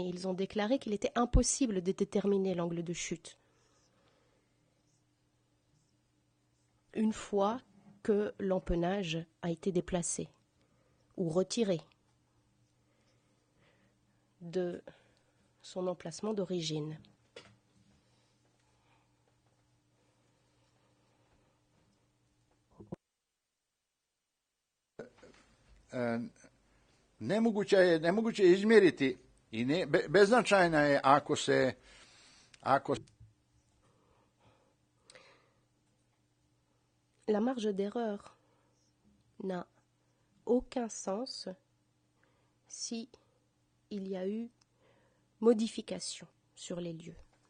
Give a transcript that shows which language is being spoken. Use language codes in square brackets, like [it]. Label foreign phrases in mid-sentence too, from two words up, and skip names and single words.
[fr] Ils ont déclaré qu'il était impossible de déterminer l'angle de chute une fois que l'empennage a été déplacé ou retiré de son emplacement d'origine. [sr] Nemoguće je izmjeriti i beznačajna je ako [fr] La marge d'erreur n'a aucun sens si il y a eu modification sur les lieux.